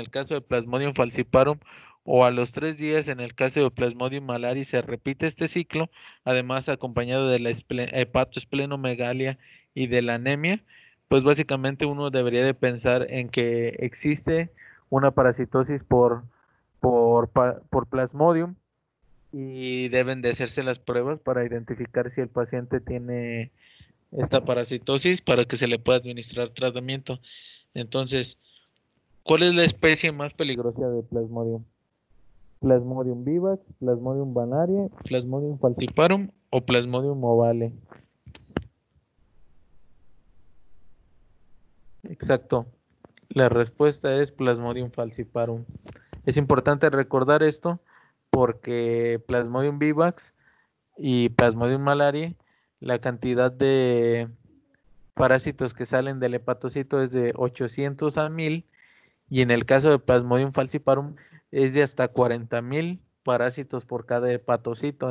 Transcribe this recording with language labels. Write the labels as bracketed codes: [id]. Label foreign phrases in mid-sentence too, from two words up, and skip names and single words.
[es] el caso de Plasmodium falciparum, o a los 3 días en el caso de Plasmodium malari, se repite este ciclo, además acompañado de la hepatoesplenomegalia y de la anemia, pues básicamente uno debería de pensar en que existe una parasitosis por Plasmodium, y deben de hacerse las pruebas para identificar si el paciente tiene esta parasitosis para que se le pueda administrar tratamiento. Entonces, ¿cuál es la especie más peligrosa de Plasmodium? Plasmodium vivax, Plasmodium vanaria, Plasmodium falciparum o Plasmodium ovale. Exacto. La respuesta es Plasmodium falciparum. Es importante recordar esto porque Plasmodium vivax y Plasmodium malariae, la cantidad de parásitos que salen del hepatocito es de 800 a 1000, y en el caso de Plasmodium falciparum es de hasta 40,000 parásitos por cada hepatocito.